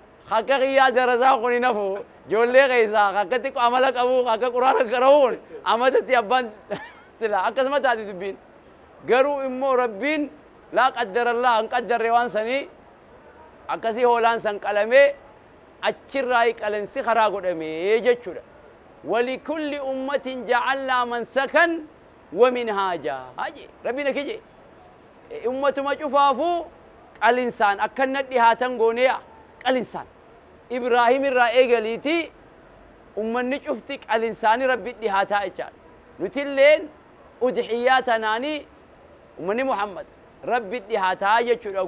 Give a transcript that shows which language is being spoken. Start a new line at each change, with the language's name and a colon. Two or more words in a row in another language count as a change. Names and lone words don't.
Oromo: Akka kiyyaa darazaa kun hin hafu, ijoollee keessaa, akka xiqqoo amala qabu, akka Qur'aana qara'u kun, amatatti abbaan silaa akkasuma taati dubbiin. Garuu immoo Rabbiin
Arabic: لا قدر الله
Oromo: hin qaddarre waan sanii, akkasii hoolaan san qalame, achirraa qalinsi karaa godhame jechuudha.
Arabic: "ولكل أمة جعلنا منسكا ومنهاجا."
Oromo: Haji, Rabbiin akki jee. Ummatuma cufaafuu qalinsaan akka na dhihaatan gooneya. Qalinsaan. Ibraahim irraa eegaliiti ummanni cufti qalinsaani Rabbi dhihaataa jechaadha. Nutilleen udhiyyaa tanaani ummanni Muhammad Rabbi dhihaataa jechuudha.